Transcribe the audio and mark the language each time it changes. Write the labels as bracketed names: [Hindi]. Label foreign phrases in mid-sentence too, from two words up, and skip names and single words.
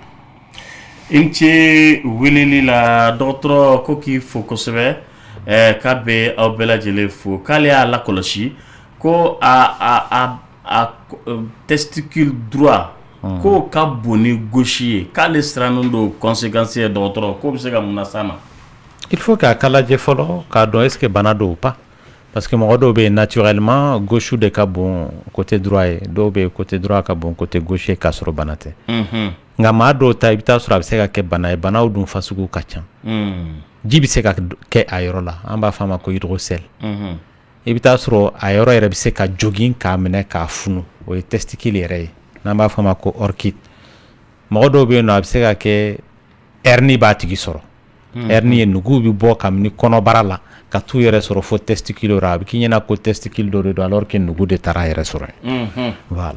[Bambara] Ince weleli la dɔgɔtɔrɔ ko k'i fo kosɛbɛ k'a bɛ aw bɛɛ lajɛlen fo k'ale y'a lakɔlɔsi ko a [French] testicule droit [Bambara] k'o ka bon ni gauche ye k'ale sirannen don conséquence ye dɔgɔtɔrɔ k'o bɛ se ka mun las'a ma. [French] Il faut [Bambara] k'a lajɛ fɔlɔ k'a dɔn [French] est-ce que [Bambara] bana don [French] ou pas parce que [Bambara] mɔgɔ dɔw bɛ yen [French] naturellement gauche [Bambara] de ka bon [French] côté droit [Bambara] ye dɔw bɛ yen [French] côté droit [Bambara] ka bon [French] côté gauche [Bambara] k'a sɔrɔ bana tɛ nka maa dɔw ta i bɛ taa sɔrɔ a bɛ se ka kɛ bana ye banaw dun fasugu ka ca ji bɛ se ka kɛ a yɔrɔ la an b'a fɔ a ma ko hydrocèle i bɛ taa sɔrɔ a yɔrɔ yɛrɛ bɛ se ka jogin k'a minɛ k'a funu o ye testicule yɛrɛ ye n'an b'a fɔ a ma ko orchide mɔgɔ dɔw bɛ yen nɔ a bɛ se ka kɛ hernie b'a tigi sɔrɔ hernie ye nugu bɛ bɔ kabini kɔnɔbara la ka t'u yɛrɛ sɔrɔ fo testicule ra a bɛ k'i ɲɛna ko testicule dɔ de don [French] alors que [Bambara] nugu de taara a yɛrɛ sɔrɔ yen voilà